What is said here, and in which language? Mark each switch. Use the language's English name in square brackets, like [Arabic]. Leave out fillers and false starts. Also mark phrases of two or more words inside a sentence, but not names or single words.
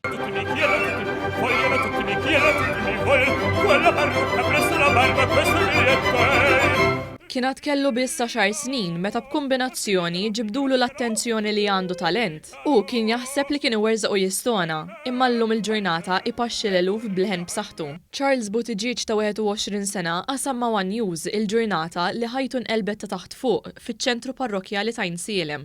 [Italian] mi chiedono tutti, vogliono tutti, mi chiedono tutti, mi vogliono quella parrucca presso la barba, questo biglietto è. [Maltese] Kienet kellu biss 10 snin meta b'kombinazzjoni ġibdulu l-attenzjoni li għandu talent u kien jaħseb li kien iwerzaq u jistona, imma llum il-ġurnata ipaxxi l-eluf b'leħen b'saħħtu. Charles Buttigieg ta' 21 sena qasam ma' One News il-ġurnata li ħajtu nqelbet ta' taħt fuq fiċ-ċentru parrokjali ta' Insielem.